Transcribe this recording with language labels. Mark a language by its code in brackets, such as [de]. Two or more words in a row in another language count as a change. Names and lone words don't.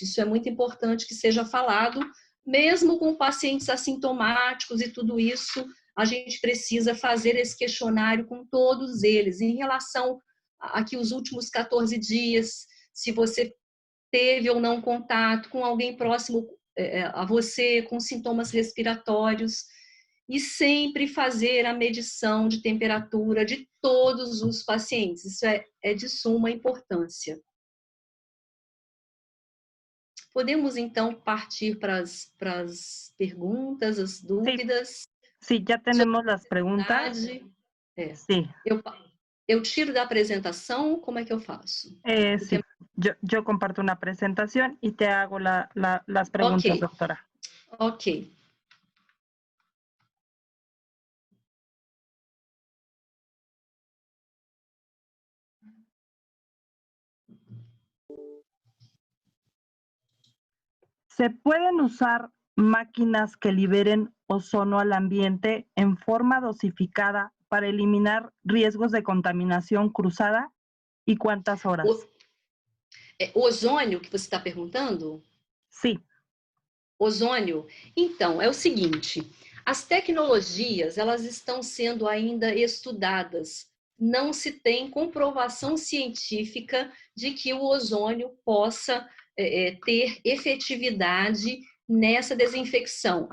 [pt] Isso é muito importante que seja falado, mesmo com pacientes assintomáticos e tudo isso, a gente precisa fazer esse questionário com todos eles, em relação a que os últimos 14 dias, se você teve ou não contato com alguém próximo a você, com sintomas respiratórios, e sempre fazer a medição de temperatura de todos os pacientes. Isso é de suma importância. Podemos, então, partir para as perguntas, as dúvidas? [es] Sí, ya tenemos las preguntas. Sí. [pt] Eu tiro da apresentação, como é que eu faço? [es] Sí, yo comparto una presentación y te hago las preguntas, okay. Doctora. Ok. ¿Se pueden usar máquinas que liberen ozono al ambiente en forma dosificada para eliminar riesgos de contaminación cruzada? ¿Y cuántas horas? [pt] O ozônio que você está perguntando? Sim. Ozônio. Então, é o seguinte, as tecnologias, elas estão sendo ainda estudadas. Não se tem comprovação científica de que o ozônio possa ter efetividade nessa desinfecção.